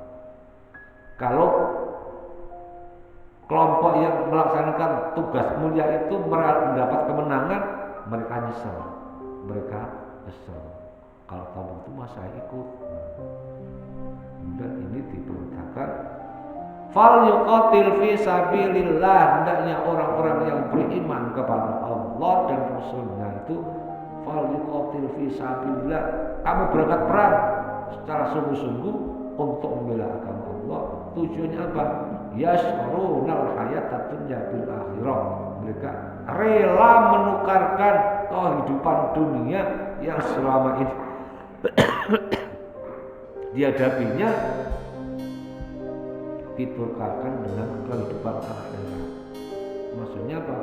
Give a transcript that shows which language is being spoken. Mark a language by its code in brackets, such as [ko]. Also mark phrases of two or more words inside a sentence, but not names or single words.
[id] Kalau kelompok yang melaksanakan tugas mulia itu mendapat kemenangan, mereka nyesel. Kalau kamu itu masa ikut. Dan ini diperintahkan [ar] فليقاتل في سبيل الله, [id] hendaknya orang-orang yang beriman kepada Allah dan Rasulnya itu [ar] فليقاتل في سبيل الله, [id] kamu berangkat perang secara sungguh-sungguh untuk membela agama Allah. Tujuannya apa? [ar] يشرون الحياة الدنيا بالآخرة, [id] mereka rela menukarkan kehidupan dunia yang selama ini dihadapinya, ditukarkan dengan kehidupan akhirat. Maksudnya apa?